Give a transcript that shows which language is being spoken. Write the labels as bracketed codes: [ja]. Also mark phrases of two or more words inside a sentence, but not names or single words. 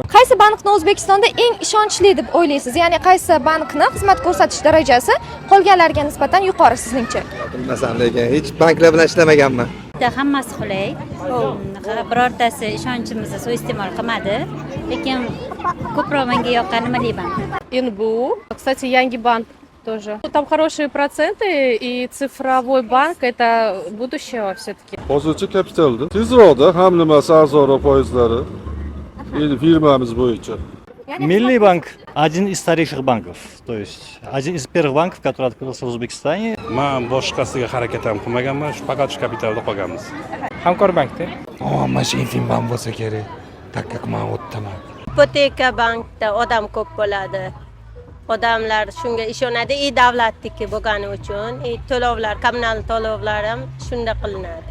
[uz] Qaysi bankni O'zbekistonda eng ishonchli deb o'ylaysiz? Ya'ni qaysi bankni xizmat ko'rsatish darajasi qolganlarga nisbatan yuqori sizningcha? Bilmasam, lekin hech banklar bilan ishlamaganman. Hammasi qulay. Birortasi ishonchimizni suiiste'mol qilmadi. Lekin ko'proq menga yoqqani Milliy bank. [ru] НБУ, кстати, Янги банк тоже. Там хорошие проценты, и цифровой банк – это будущее все-таки. [uz] Hozircha kapitalda. Tezroqda ham nimasi arzonroq foizlari. Firmamiz bo'yicha. [ru] Milliy bank один из старейших банков, то есть один из первых банков, который открылся в Узбекистане. [uz] Men boshqasiga harakat ham qilmaganman, faqat shu kapitalda qolganmiz. Hamkor bankda. Mana shu Infinbank bo'lsa kerak. Takkak men o'tdaman. Ipoteka bankda odam ko'p bo'ladi. Odamlar shunga ishonadi, davlatniki bo'lgani uchun, to'lovlar, kommunal to'lovlar ham shunda qilinadi.